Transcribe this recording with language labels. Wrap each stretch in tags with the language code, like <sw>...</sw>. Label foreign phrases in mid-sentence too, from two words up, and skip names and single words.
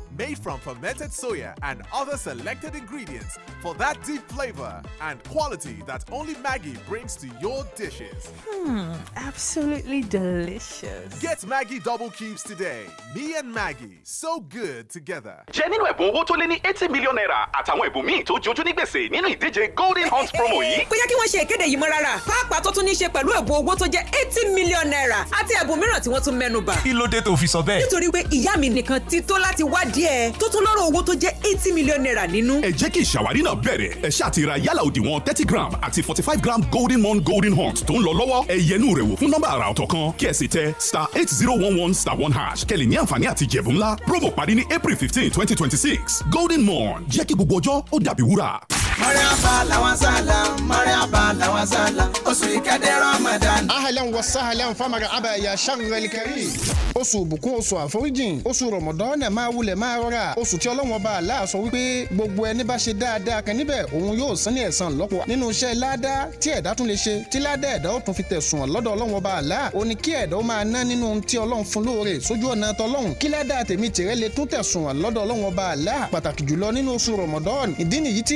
<en>Made from fermented soya and other selected ingredients for that deep flavor and quality that only Maggie brings to your dishes. Absolutely delicious. Get Maggie Double Cubes today. Me and Maggie, so good together.</en> <yo>Jẹ́ nínú ẹ̀bùn owó tó lé ní 80 million naira àtàwọn ẹ̀bùn míì tó jojú ní gbèsè nínú ìdíje Golden Hunt promo yìí. Kò yẹ kí wọ́n ṣe ìkéde yìí mọ́ rárá. Pàápàá tó tún ní í ṣe pẹ̀lú ẹ̀bùn owó tó jẹ́ 80 million naira àti ẹ̀bùn mìíràn tí wọ́n tún mẹ́nu bà. Kí ló dé tó fi sọ bẹ́ẹ̀? Nítorí pé ìyá mi nìkan ti tó láti wá díẹ̀ tó tún lọ́rọ̀ owó tó jẹ́ 80 million naira nínú. Ẹ jẹ́ kí ìṣàwárí náà bẹ̀rẹ̀. Ẹ ṣáà ti ra yálà òdiwọ̀n 30 gram àti 45 gram Golden Mon Golden Hunt tó ń lọ lọ́wọ́. Ẹ yẹnu rẹ̀ wò fún nọ́mbà àrà ọ̀tọ̀ kan kí ẹ sì tẹ *8011*1# kẹ́lì ní àǹfààní àti jẹ̀bù ńlá. Promo parí ní April 15, 2026. Golden Mon jẹ́ kí gbogbo ọjọ́ ó dàbí wúrà.</yo> <ar>مرحبا لو سهلا مرحبا لو سهلا أسوي كده رمضان أهلا وسهلا فمرحبا يا شهر الكريم.</ar> <yo>oṣù ìbùkún oṣù àforíjìn oṣù rọmọdán máa wulẹ̀ máa rọra oṣù tí Ọlọ́run Ọba Allah sọ wípé gbogbo ẹni bá ṣe dáadáa kan níbẹ̀ òun yóò san ní ẹ̀san lọ́pọ̀ nínú iṣẹ́ ládá tí ẹ̀dá tún lè ṣe tí ládá ẹ̀dá ó tún fi tẹ̀sùn lọ́dọ̀ Ọlọ́run Ọba Allah ó ní kí ẹ̀dá ó máa ná nínú ohun tí Ọlọ́run fún lóore sójú ọ̀nà tọlọ́run kí ládá tèmi tìrẹ lè tún tẹ̀sùn lọ́dọ̀ Ọlọ́run Ọba Allah pàtàkì jùlọ nínú oṣù rọmọdán ìdí nìyí tí</yo>